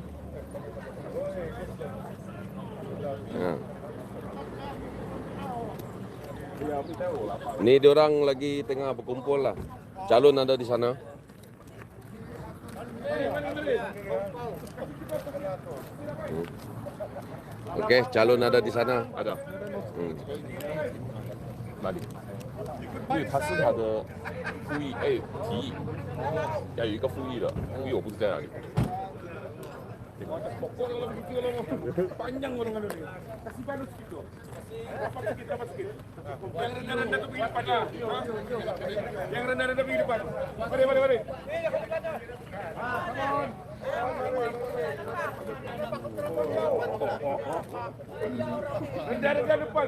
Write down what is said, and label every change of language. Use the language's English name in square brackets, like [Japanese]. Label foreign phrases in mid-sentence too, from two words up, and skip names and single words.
[Malay] Ni diorang lagi tengah berkumpul lah. Calon ada di sana. Okey, calon ada di sana. Ada. [Chinese] 哪里？因为他是他的复议，提议要有一个复议的，复议我不知在哪里。 [Malay] Panjang orang ini. Kasih balus gitu. Dapat sikit. Yang rendah-rendah tu pergi depan lah. Yang rendah-rendah pergi depan. Mari. Rendah-rendah depan.